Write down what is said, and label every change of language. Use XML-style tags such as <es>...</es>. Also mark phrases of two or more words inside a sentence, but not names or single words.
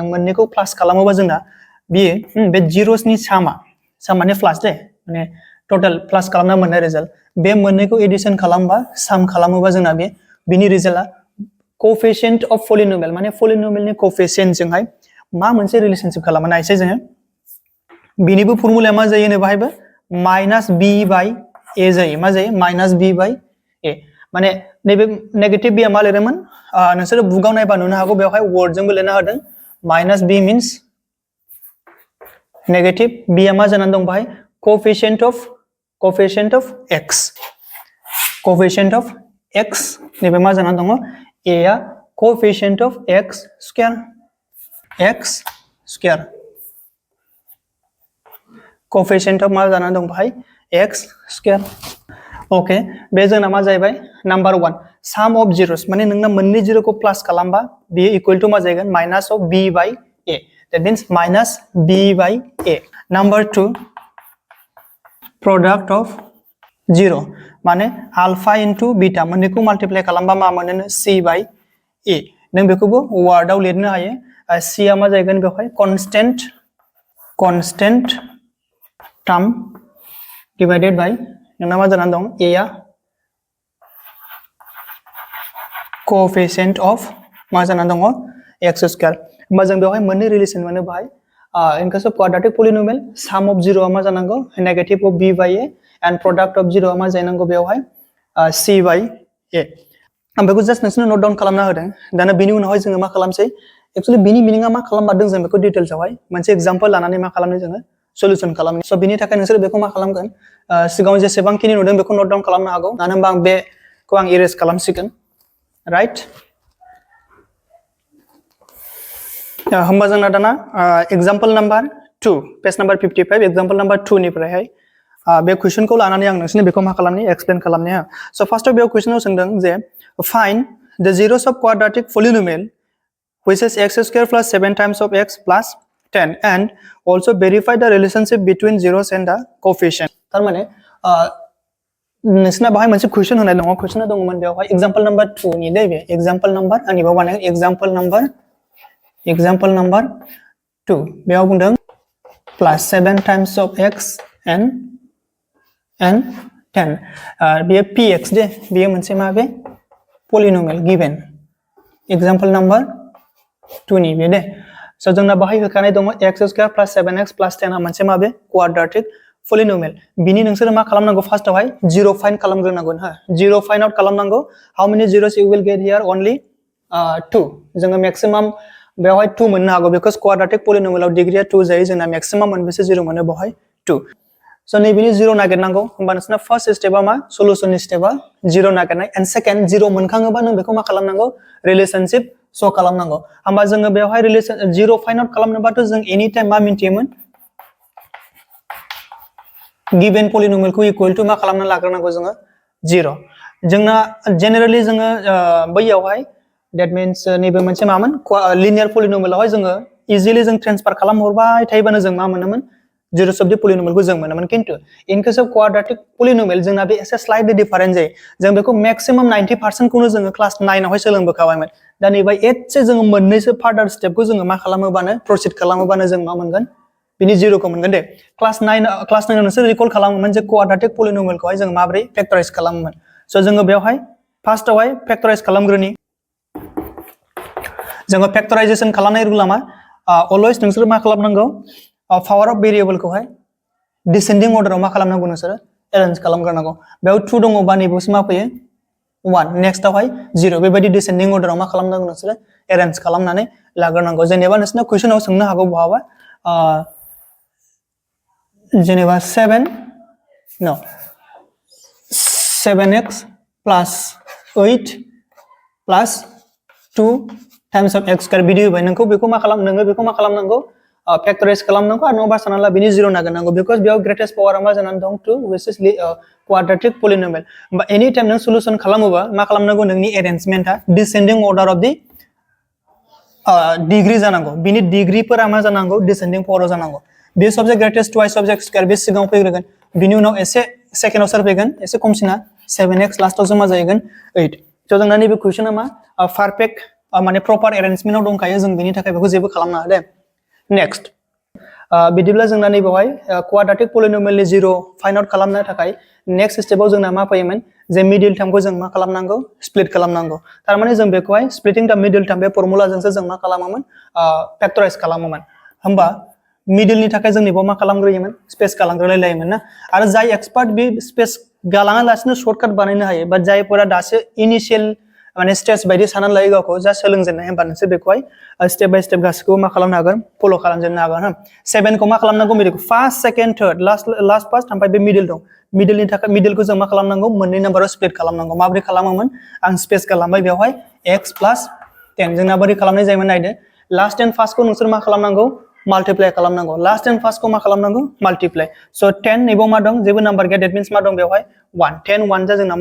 <brx>मोननैखौ प्लास खालामोबा जोंना बियो बे zeros नि सामा माने प्लास दे माने</brx> <en>total plus</en> <brx>खालामना मोननाय रिजल्ट बे मोननैखौ एडिशन खालामबा साम खालामोबा जोंना बे बिनि रिजल्टआ</brx> <en>coefficient of polynomial</en> <brx>माने polynomial नि coefficient जोंहाय मा मोनसे रिलेशनशिप खालामना नायसै जोङो बिनिबो फर्मुलाया मा जायो ने बाहायबो</brx> <en>minus b by a</en> <brx>जायो मा जायो</brx> <en>minus b by a</en> <brx>माने नैबे</brx> <en>negative b</en> <brx>आ मा लिरदोंमोन नोंसोर बुकआव नायबा नुनो हागौ बेवहाय वर्ड जोंबो लिरना होदों</brx> <en>minus b means negative b</en> <brx>आ मा जानानै दं बाहाय</brx> <en>coefficient of x</en> <brx>नैबे मा जानानै दङ a आ</brx> <en>coefficient of x square coefficient of</en> <brx>मा जानानै दं बाहाय</brx> <en>x square okay</en> <brx>बे जोंना मा जाहैबाय</brx> <en>number 1 sum of zeros</en> <brx>माने नोंना मोननै 0 को प्लस खालामबा बेयो</brx> <en>equal to</en> <brx>मा जागोन</brx> <en>minus of b by a that means minus b by a number 2 product of 0</en> <brx>माने</brx> <en>alpha into beta</en> <brx>मोननैखौ मल्टीप्लाई खालामबा मा मोनो</brx> <en>c by a</en> <brx>नों बेखौबो वर्डआव लिरनो हायो c आ मा जागोन बेवहाय</brx> <en>constant term divided by</en> <brx>नोंना मा जानानै दं a आ</brx> <en>coefficient of</en> <brx>मा जानानै दङ</brx> <en>x square</en> <brx>होमबा जों बेवहाय मोननै रिलेशन मोनो बाहाय</brx> <en>in case of quadratic polynomial sum of 0</en> <brx>आ मा जानांगौ</brx> <en>negative of b by a and product of 0</en> <brx>आ मा जानांगौ बेवहाय</brx> <en>c by a</en> <brx>आं बेखौ जस्ट नोंसोरनो</brx> <en>note down</en> <brx>खालामना होदों दाना बेनि उनावहाय जोङो मा खालामसै एक्चुअली बिनि मिनिंआ मा खालामबादों जों बेखौ डिटेल्सआवहाय मोनसे एग्जांपल लानानै मा खालामनो जोङो सल्यूशन खालामनो सो बिनि थाखाय नोंसोर बेखौ मा खालामगोन सिगाङाव जेसेबांखिनि नुदों बेखौ</brx> <en>note down</en> <brx>खालामनो हागौ मानो होनबा आं बेखौ आं इरेज खालामसिगोन राइट होमबा जोंना दाना</brx> <en>example number 2 page number 55 example number 2</en> <brx>निफ्रायहाय बे क्वेश्चनखौ लानानै आं नोंसोरनो बेखौ मा खालामनि एक्सप्लेन खालामनि हा सो फार्स्टआव बे क्वेश्चनाव सोंदों जे</brx> <en>find the zeros of quadratic polynomial which is x square plus 7 times of x plus 10 and also verify the relationship between zeros and the coefficient</en> <brx>तारमाने नोंसोरना बाहाय मोनसे क्वेश्चन होनाय दङ क्वेश्चना दङमोन बेवहाय</brx> <en>example number 2</en> <brx>नि दे बे</brx> <en>example number</en> <brx>आंनि बाव बानाय एग्जांपल नंबर 2 बेयाव बुंदों</brx> <en>plus 7 times of x and 10</en> <brx>बेयो px दे बेयो मोनसे मा बे</brx> <en>polynomial given example number 2</en> <brx>नि बे दे सो जोंना बाहाय होखानाय दङ</brx> <en>x square plus 7x plus 10</en> <brx>आ मोनसे मा बे</brx> <en>quadratic polynomial</en> <brx>बिनि नोंसोर मा खालामनांगौ फार्स्टआव हाय 0 फाइंड खालामग्रोनांगौ हा 0</brx> <en>find out</en> <brx>खालामनांगौ</brx> <en>how many zeros you will get here only 2</en> <brx>जोङो मैक्सिमम बेवहाय 2 मोननो हागौ</brx> <en>because quadratic polynomial</en> <brx>आव डिग्रीया 2 जायो जोंना मैक्सिमम मोनबेसे 0 मोनो बहाय 2 सो नैबेनि 0 नागिरनांगौ होमबा नोंसोरना</brx> <en>first step</en> <brx>मा सलुशननि स्टेपआ 0 नागिरनाय</brx> <en>and second</en> <brx>0 मोनखाङोबा नों बेखौ मा खालामनांगौ रिलेशनशिप श खालामनांगौ होमबा जोङो बेवहाय रिलेशन 0</brx> <en>find out</en> <brx>खालामनोबाथ' जों</brx> <en>any time</en> <brx>मा मिन्थियोमोन</brx> <en>given polynomial</en> <brx>को</brx> <en>equal to</en> <brx>मा खालामना लाग्रोनांगौ जोङो 0 जोंना जेनेरेली जोङो बैयावहाय</brx> <en>that means</en> <brx>नैबे मोनसे मामोन</brx> <en>linear polynomial</en> <brx>जोङो इजिली जों ट्रान्सफार खालाम हरबाय थायोबानो जों मा मोनोमोन</brx> <en>zeros of the polynomial</en> <brx>को जों मोनोमोन किन्तु</brx> <en>in case of quadratic polynomial</en> <brx>जोंना बे एसे</brx> <en>slightly different</en> <brx>जायो जों बेखौ मैक्सिमम 90% खौनो जोङो क्लास 9 आवहाय सोलोंबोखाबायमोन दा नैबे एसे जोङो मोननैसो</brx> <en>further step</en> <brx>जोङो मा खालामोबानो प्रोसीड खालामोबानो जों मा मोनगोन बिनि 0 को मोनगोन दे क्लास 9 नोंसोर रिकल खालामोमोन जे</brx> <en>quadratic polynomial</en> <brx>खौहाय जों माब्रै फैक्टराइज खालामोमोन सो जोङो बेवहाय</brx> <en>first factorise</en> <brx>खालामग्रोनि जोङो फैक्टराइजेशन खालामनाय रुलआ मा अलवेज नोंसोर मा खालामनांगौ</brx> <en>power of variable</en> <hi>को है</hi> <en>descending order</en> <brx>में मा खालामनांगौ नोंसोर अरेंज खालामग्रोनांगौ बेयाव 2 दङबा नैबेयावसो मा फैयो 1 नेक्स्ट आवहाय 0 बेबायदि</brx> <en>descending order</en> <brx>में मा खालामनांगौ नोंसोर अरेंज खालामनानै लाग्रोनांगौ जेनेबा नोंसोरना क्वेश्चनाव सोंनो हागौ बहाबा जेनेबा</brx> <en>7x plus 8 plus 2 times of x square</en> <brx>बिदि होबाय नोंखौ बेखौ मा खालामनांगौ फैक्टराइज खालामनांगौ आरो नङाबा सानना बिनि 0 नागिरनांगौ बिकज बेयाव</brx> <en>greatest power</en> <brx>मा जानानै दं</brx> <en>2 which is quadratic polynomial</en> <brx>होमबा</brx> <en>any time</en> <brx>नों सलुशन खालामोबा मा खालामनांगौ नोंनि</brx> <en>arrangement descending order of the</en> <brx>डिग्री जानांगौ बिनि डिग्रीफोरा मा जानांगौ</brx> <en>descending power</en> <brx>जानांगौ बे</brx> <en>subject greatest twice subject square</en> <brx>बे सिगाङाव फैग्रोगोन बिनि उनाव एसे सेकेन्डआव सोर फैगोन एसे खमसिना 7x लास्टआव जमा जाहैगोन 8 थ जोंना नैबे क्वेश्चना मा परफेक्ट माने</brx> <en>proper arrangement</en> <brx>दंखायो जों बिनि थाखाय बेखौ जेबो खालामनाङा दे नेक्स्ट बिदिब्ला जोंना नैबेवहाय</brx> <en>quadratic polynomial</en> <brx>0</brx> <en>find out</en> <brx>खालामनो थाखाय</brx> <en>next step</en> <brx>जोंना मा फैयोमोन जे</brx> <en>middle term</en> <brx>जों मा खालामनांगौ स्प्लिट खालामनांगौ तारमाने जों बेखौहाय</brx> <en>splitting the middle term</en> <brx>बे फर्मुलाजोंसो जों मा खालामोमोन फैक्टराइज खालामोमोन होमबा मिडिलनि थाखाय जों नैबेयाव मा खालामग्रोयोमोन स्पेस गालांग्रोलायलायोमोन ना आरो जाय एक्सपार्ट बे स्पेस गालाङालासिनो शर्टकाट बानायनो हायो बाट जायफोरा दासो इनिशियल माने स्टेज बायदि साननानै लायो गावखौ जा सोलोंजेननाय होमबा नोंसोर बेखौहाय</brx> <en>step by step</en> <brx>गासिखौबो मा खालामनो हागोन फलो खालामजेननो हागोन हा 7 को मा खालामनांगौ मिडिलखौ</brx> <en>first second third last first</en> <brx>ओमफ्राय बे मिडिल दं मिडिलनि थाखाय मिडिलखौ जों मा खालामनांगौ मोननै</brx> <en>number split</en> <brx>खालामनांगौ माबोरै खालामोमोन आं स्पेस खालामबाय बेवहाय</brx> <en>x plus 10</en> <brx>जोंना बोरै खालामनाय जायोमोन नायदो</brx> <en>last and first</en> <brx>नोंसोर मा खालामनांगौ माल्टिप्लाय खालामनांगौ</brx> <en>last and first</en> <brx>मा खालामनांगौ माल्टिप्लाय सो 10 नैबाव मा दं जेबो नाम्बार गैया</brx> <en>that means</en> <brx>मा दं बेवहाय 1 10 1 जा जोंना मा</brx>